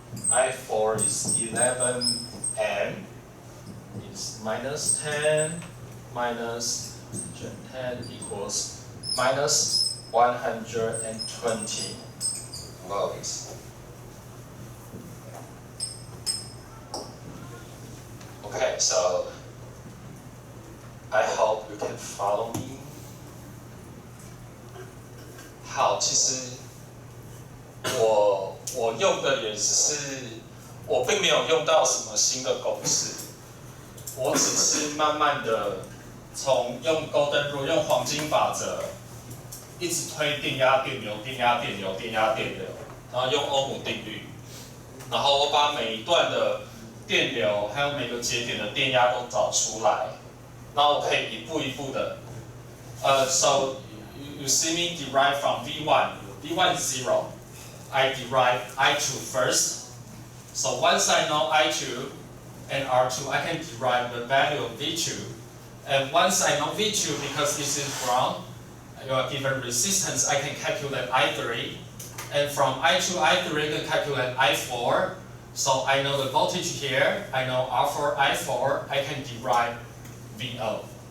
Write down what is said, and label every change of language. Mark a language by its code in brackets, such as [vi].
[en] I4 is 11N, is minus 10 minus 10 equals minus 120 volts. Okay, so I hope you can follow me. [zh] 好，其实我用的也只是，我并没有用到什么新的公式，我只是慢慢的从用 Golden Rule 用黄金法则，一直推电压电流，电压电流，电压电流，然后用欧姆定律，然后我把每一段的电流还有每个节点的电压都找出来，然后我可以一步一步的， [en] so you see me derive from V1 is 0. I derive I2 first. So once I know I2 and R2, I can derive the value of V2. And once I know V2, because this is from a given resistance, I can calculate I3. And from I2, I3, I can calculate I4. So I know the voltage here, I know R4, I4, I can derive VO.